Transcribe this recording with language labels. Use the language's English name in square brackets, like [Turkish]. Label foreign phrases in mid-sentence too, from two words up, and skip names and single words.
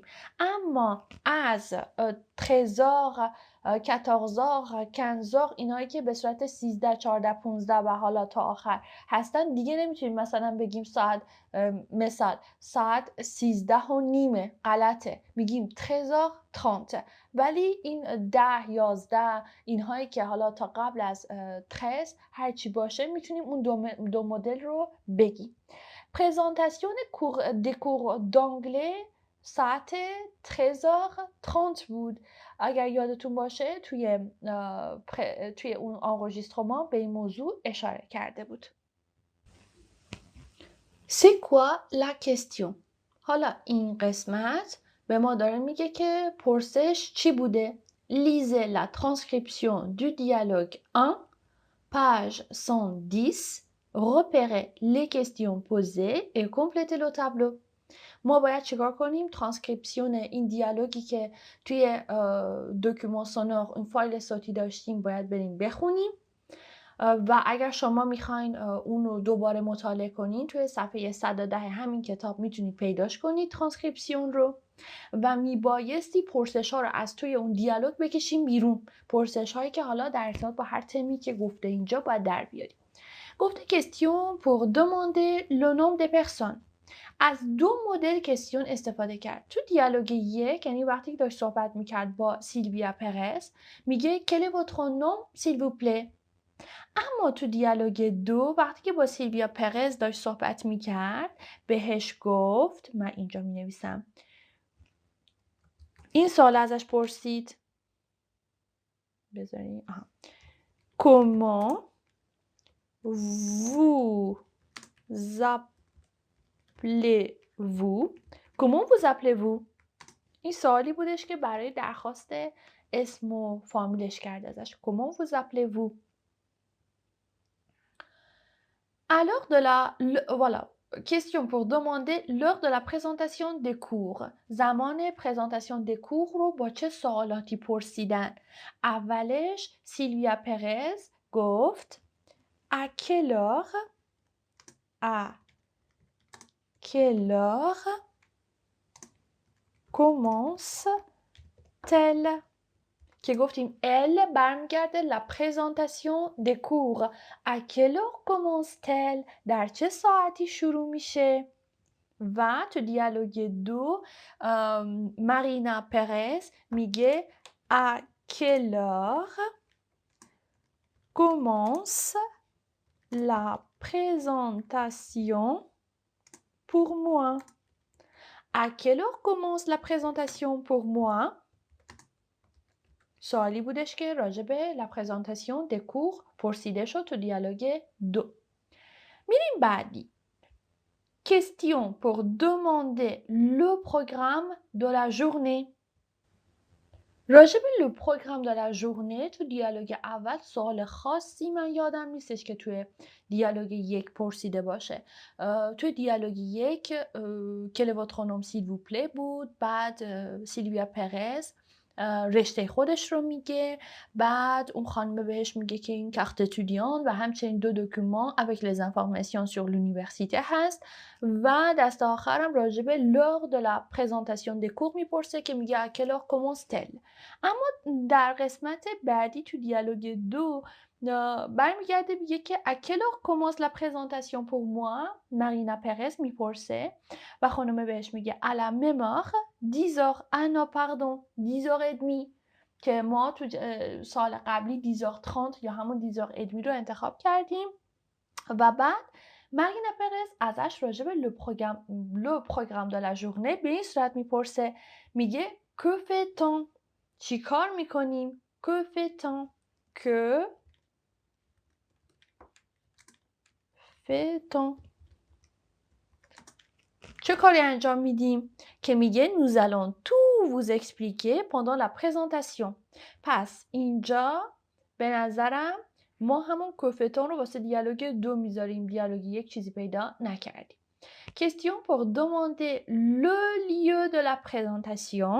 [Persian] اما از 13h 14h 15h اینایی که به صورت 13 14 15 و حالا تا آخر هستن دیگه نمیتونیم مثلا بگیم مثال ساعت 13:30 غلطه، میگیم 13h30. ولی این 10 11 اینهایی که حالا تا قبل از 13 هرچی باشه میتونیم اون دو مدل رو بگیم. پرزنتاسیون [French] des cours d'anglais [Persian] ساعت 13h30 بود. اگر یادتون باشه توی اون enregistrement به این موضوع اشاره کرده بود. [French] C'est quoi la question؟ [Persian] حالا این قسمت به ما داره میگه که پرسش چی بوده؟ [French] Lisez la transcription du dialogue 1, page 110, repérez les questions posées et complétez le tableau. [Persian] ما باید چیکار کنیم؟ ترانسکریپسیون این دیالوگی که توی [French] document sonore [Persian] اون فایل صوتی داشتیم باید بریم بخونیم و اگر شما میخواین اون رو دوباره مطالعه کنین توی صفحه 110 همین کتاب میتونید پیداش کنید ترانسکریپسیون رو و میبایستی پرسش ها رو از توی اون دیالوگ بکشیم بیرون. پرسش هایی که حالا در ارتباط با هر تمی که گفته اینجا باید در بیاریم. [French] گفته question pour demander le nom des personnes. [Persian] از دو مدل کستیون استفاده کرد. تو دیالوگ یک یعنی وقتی که داشت صحبت میکرد با سیلویا پرز میگه [French] quel est votre nom s'il vous plaît. [Persian] اما تو دیالوگ دو وقتی که با سیلویا پرز داشت صحبت میکرد بهش گفت، من اینجا مینویسم، این سوال ازش پرسید، بذارین [French] comment vous appelez-vous. comment vous appelez-vous. [Persian] این سوالی بودش که برای درخواست اسم و فامیلش کرده ازش. [French] comment vous appelez-vous. alors de la voilà question pour demander l'heure de la présentation des cours. [Persian] زمان پرزنتاسیون [French] des cours [Persian] رو با چه سوالاتی پرسیدن؟ اولش سیلویا پرز گفت [French] à quelle heure commence-t-elle. [Persian] که گفتیم [French] elle [Persian] برمیگرده [French] la présentation des cours. à quelle heure commence-t-elle. [Persian] در چه ساعتی شروع میشه؟ و تو دیالوگ دو مارینا پرز میگه [French] à quelle heure commence la présentation pour moi. à quelle heure commence la présentation pour moi. [Persian] سوالی بودش که راجع به [French] la présentation des cours [Persian] پرسیده شد تو دیالوگ دو. میریم بعدی. [French] question pour demander le programme de la journée. [Persian] راجع به [French] le programme de la journée [Persian] تو دیالوگ اول سوال خاصی من یادم نیستش که توی دیالوگ یک پرسیده باشه. توی دیالوگ یک [French] quel est votre nom s'il vous plaît بود. [Persian] بعد سیلویا پرز رشته خودش رو میگه. بعد اون خانم بهش میگه که این کارت اتودیان و همچنین دو دکومان [French] avec les informations sur l'université [Persian] هست. و دست آخرم راجع به [French] l'heure de la présentation des cours [Persian] میپرسه که میگه [French] à quelle heure commence-t-elle. [Persian] اما در قسمت بعدی تو دیالوگ دو برمیگرده میگه که [French] à quelle heure commence la présentation pour moi. [Persian] مارینا پرز میپرسه و خانم بهش میگه [French] à la même heure 10 heures. ah non pardon 10 heures et demie [Persian] که ما تو سال قبلی 10 heures 30 یا همون [French] 10 heures et demie [Persian] رو انتخاب کردیم. و بعد مارینا پرز ازش راجع به [French] le programme de la journée [Persian] به این صورت میپرسه، میگه [French] que fait-on. [Persian] چی کار میکنیم؟ [French] que fait-on. que fait-on. [Persian] چه کاری انجام میدیم؟ [French] که میگه nous allons tout vous expliquer pendant la présentation. [Persian] پس اینجا به نظرم ما همون کوفتون رو واسه دیالوگ دو میذاریم. دیالوگ یک چیزی پیدا نکردیم. [French] question pour demander le lieu de la présentation.